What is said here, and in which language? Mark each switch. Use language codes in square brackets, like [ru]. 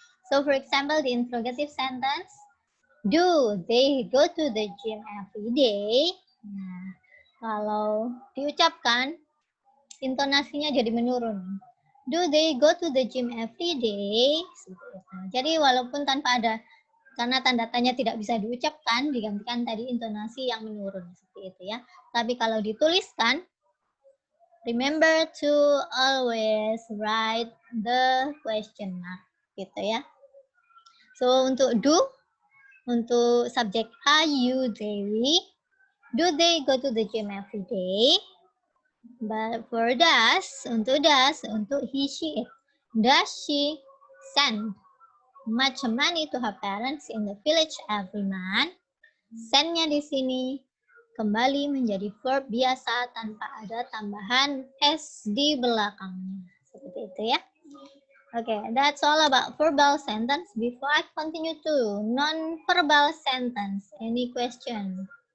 [en] So for example, the interrogative sentence, do they go to the gym every day? [id] Nah, kalau diucapkan, intonasinya jadi menurun. [en] Do they go to the gym every day? [id] Jadi walaupun tanpa ada, karena tanda tanya tidak bisa diucapkan, digantikan tadi intonasi yang menurun. Seperti itu ya. Tapi kalau dituliskan, [en] remember to always write the question mark. [id] Gitu ya. [en] So [id] untuk do, untuk subjek [en] are you, Dewi, do they go to the gym every day? But for does, [id] untuk [en] he, she, it, does she send much money to her parents in the village every month? [id] Send-nya di sini kembali menjadi verb biasa tanpa ada tambahan s di belakangnya. Seperti itu ya. [en] Okay, that's all about verbal sentence. Before I continue to non-verbal sentence, any question?